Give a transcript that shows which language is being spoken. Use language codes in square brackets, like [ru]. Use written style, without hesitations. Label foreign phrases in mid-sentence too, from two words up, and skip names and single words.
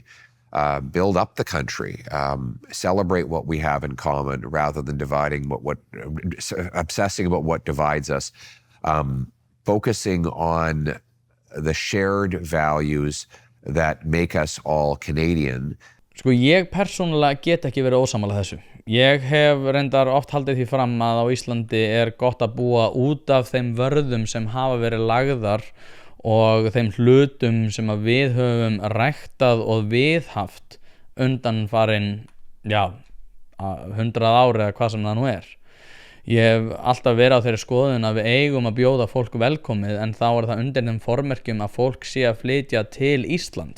[en] Build up the country, celebrate what we have in common rather than obsessing about what divides us, focusing on the shared values that make us all Canadian. [is] Sko ég persónulega get ekki verið ósammála þessu. Ég hef reyndar oft haldið því fram að á Íslandi gott að búa út af þeim vörðum sem hafa verið lagðar og þeim hlutum sem að við höfum ræktað og viðhaft undanfarin 100 ár eða hvað sem það nú Ég hef alltaf verið á þeirri skoðun að við eigum að bjóða fólk velkomið en þá það undir þeim formerkjum að fólk sé að flytja til Íslands.